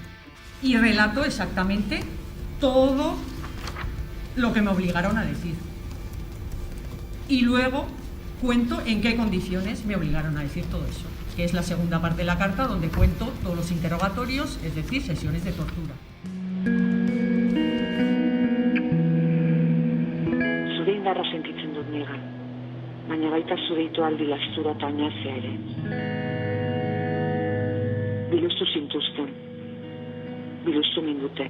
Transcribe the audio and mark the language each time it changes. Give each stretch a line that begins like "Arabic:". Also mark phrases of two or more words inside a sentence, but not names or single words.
Spanish: Y relato exactamente todo lo que me obligaron a decir. Y luego cuento en qué condiciones me obligaron a decir todo eso, que es la segunda parte de la carta, donde cuento todos los interrogatorios, es decir, sesiones de tortura.
Basque: Zure indarra sentitzen dut nigan, baina baita zure itoaldi lastura eta oinazea ere. Biluztu zintuzten, biluztu minduten.